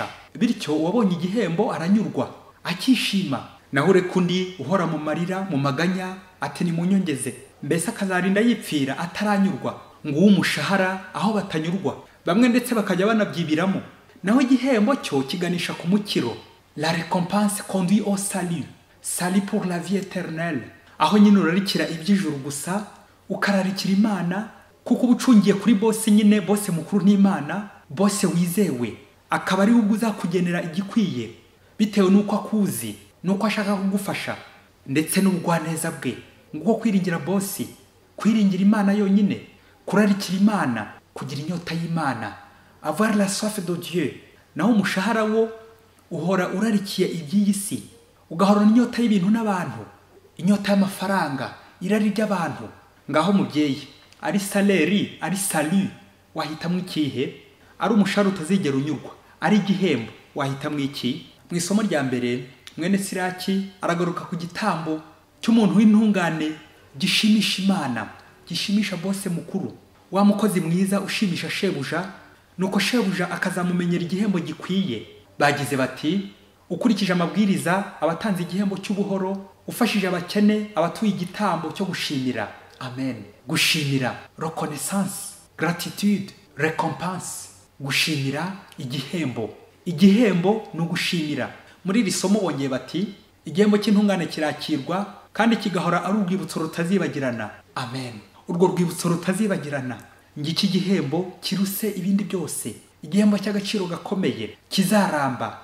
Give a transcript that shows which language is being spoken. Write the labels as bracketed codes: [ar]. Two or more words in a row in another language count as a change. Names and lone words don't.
[rw] Bityo uwabonye igihembo aranyurwa, akishima. Naho ureka undi uhora mu marira, mu maganya, ati ni munyongeze, mbese akazarinda yipfira ataranyurwa. Ngo umushahara aho batanyurwa, bamwe ndetse bakajya banabyibiramo. Naho igihembo cyo kiganisha ku mukiro. [fr] La récompense conduit au salut, salut pour la vie éternelle. [rw] Aho nyine urarikira iby'ijuru gusa, ukararikira Imana, kuko ubucungiye kuri bose nyine, bose mukuru n'Imana, bose wizewe. Akaba ari ubwo uzakugenera igikwiye bitewe n'uko akuzi, n'uko ashaka kugufasha, ndetse n'ubugwaneza bwe. Nguko kwiringira bosi, kwiringira Imana yonyine, kurarikira Imana, kugira inyota y'Imana, [fr] avoir la soif de Dieu. [rw] Naho umushahara wo uhora urarikiye iby'iyi si, ugahorana inyota y'ibintu n'abantu, inyota y'amafaranga, irari ry'abantu. Ngaho mubyeyi, ari saleri, ari salut, wahitamo ikihe? Ari umushahara utazigera unyurwa, ari igihembo, wahitamo iki? Mu isomo rya mbere mwene Siraki aragaruka ku gitambo cy'umuntu w'intungane gishimisha Imana, gishimisha bose mukuru, wa mukozi mwiza ushimisha shebuja, nuko shebuja akazamumenyera igihembo gikwiye. Bagize bati, ukurikije amabwiriza abatanze igihembo cy'ubuhoro, ufashije abakene, abatuye igitambo cyo gushimira. Amen. Gushimira, [fr] reconnaissance, gratitude, récompense. [rw] Gushimira, igihembo. Igihembo ni ugushimira. Muri iri somo bongeye bati, igihembo cy'intungane kirakirwa kandi kigahora ari urwibutso rutazibagirana. Amen. Urwo rwibutso rutazibagirana, ngiki igihembo kiruse ibindi byose, igihembo cy'agaciro gakomeye kizaramba.